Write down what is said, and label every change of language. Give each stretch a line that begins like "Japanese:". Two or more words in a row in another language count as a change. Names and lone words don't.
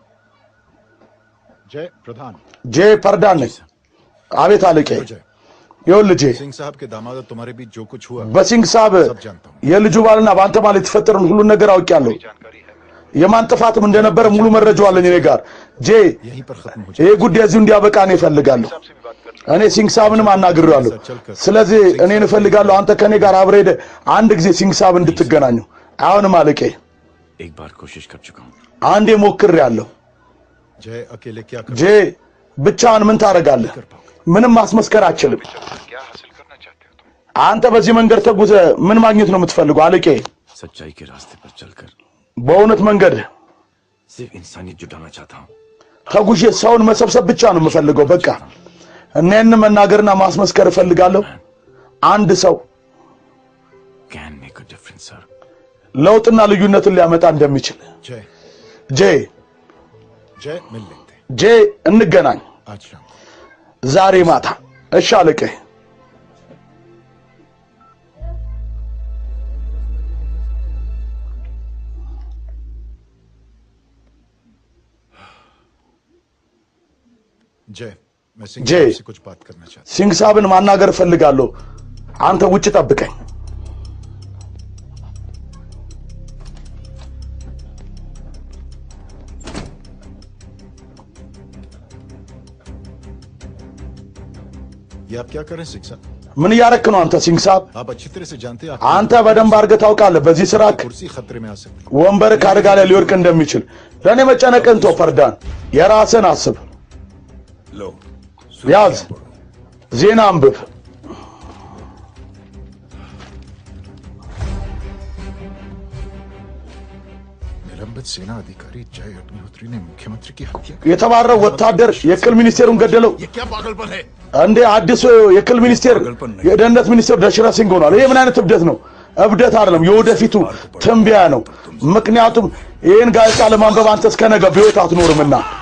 Hindi: जय प्रधान
Amharic: ጄ ፐርዳን አቤት አለቄ ይኸውልህ
Hindi: सिंह साहब के दामाद तुम्हारे बीच जो कुछ हुआ
Amharic: በሲንግ ሳብ የልጁ ባልና ባንተ ማለት የተፈጠረውን ሁሉ ነገር አውቄያለሁ የማን ጥፋትም እንደነበረ ሙሉ መረጃው አለኝ እኔ ጋር ጄ ይሄ ጉዳይ እዚሁ እንዲያበቃ ነው እፈልጋለሁ እኔ ሲንግ ሳብንም አናግሬዋለሁ ስለዚህ እኔን እፈልጋለሁ አንተ ከኔ ጋር አብረህ ሄደህ አንድ ጊዜ ሲንግ ሳብ እንድትገናኙ አሁንም አለቄ
Hindi: एक बार कोशिश कर चुका हूं
Amharic: አንዴ ሞክሬያለሁ
Hindi: जय अकेले क्या
Amharic: ጄ ብቻህን ምን ታረጋለህ ምንም ማስመስከር አትችልም አንተ በዚህ መንገድ ተጉዘህ ምን ማግኘት ነው የምትፈልገው አለቄ
Hindi: सच्चाई के रास्ते पर चलकर
Amharic: በእውነት መንገድ
Hindi: सिर्फ इंसानियत जुटाना चाहता हूं
Amharic: ተጉዤ ሰውን መሰብሰብ ብቻ ነው የምፈልገው በቃ እኔን መናገርና ማስመስከር እፈልጋለሁ አንድ ሰው
English: can make a difference sir
Amharic: ለውጥና ልዩነትን ሊያመጣ እንደሚችል
Hindi: जय
Amharic: ጄ
Hindi: जय मिल लेते
Amharic: ጄ እንገናኝ
Hindi: आज शाम
Amharic: ዛሬ ማታ እሺ አለቄ
Hindi: जय मैं सिंह जय। साहब से कुछ बात करना चाहता
Amharic: ሲንግ ሳብን ማናገር እፈልጋለሁ አንተ ውጭ ጠብቀኝ
Hindi: हूं ये आप क्या कर रहे हैं सिंह साहब
Amharic: ምን እያረክ ነው አንተ ሲንግ ሳብ
Hindi: आप अच्छी तरह से जानते हैं
Amharic: አንተ በደንብ አድርገህ ታውቃለህ በዚህ ስራ
Hindi: कुर्सी खतरे में आ सकती
Amharic: ወንበር ከአደጋ ላይ ሊወድቅ እንደሚችል ለእኔ መጨነቅን ተው ፈርዳን የራስን አስብ
Hindi: लो
Amharic: ያዝ ዜና አንብብ
Hindi: निलंबित सेना अधिकारी जय अग्निहोत्री ने मुख्यमंत्री की हत्या
Amharic: የተባረው ወታደር የክል ሚኒስቴሩን ገደለው
Hindi: ये क्या पागलपन है
Amharic: እንዴ አዲሱ የክል ሚኒስቴር የደህንነት ሚኒስቴር ደሽራ ሲንግ ሆኗል ይሄ ምን አይነት እብደት ነው እብደት አይደለም የወደፊቱ ትንበያ ነው ምክንያቱም ይሄን ጋዜጣ ለማንበብ አንተ እስከ ነገ በህይወት አትኖርምና